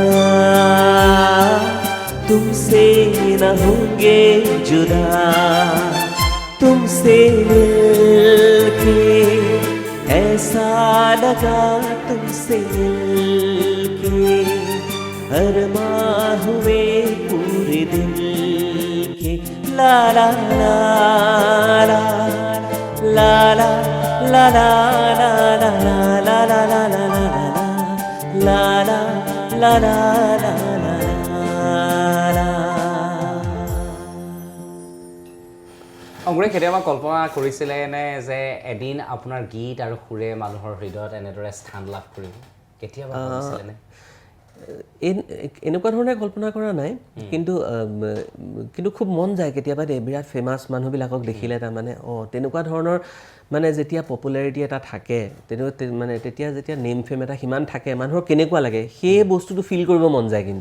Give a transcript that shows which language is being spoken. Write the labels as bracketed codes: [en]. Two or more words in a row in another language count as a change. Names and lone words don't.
[hi] तुमसे न होंगे जुदा तुमसे मिलके ऐसा लगा तुमसे मिलके अरमां हुए पूरे दिल के ला ला ला ला ला ला ला ला ला ला ला ला ला ला ला ला ला ला ला [as] অংকুৰে কেতিয়াবা কল্পনা কৰিছিলে নে যে এদিন আপোনাৰ গীত আৰু সুৰে মানুহৰ হৃদয়ত এনেদৰে স্থান লাভ কৰিব কেতিয়াবা ভাবিছিলে নে এনেকুৱা ধৰণে কল্পনা কৰা নাই কিন্তু খুব মন যায় কেতিয়াবা বিৰাট ফেমাছ মানুহবিলাকক দেখিলে তাৰমানে তেনেকুৱা ধৰণৰ মানে যেতিয়া পপুলাৰিটি এটা থাকে মানে তেতিয়া যেতিয়া [en] name fame [as] এটা সিমান থাকে মানুহৰ কেনেকুৱা লাগে সেই বস্তুটো ফিল কৰিব মন যায় কিন্তু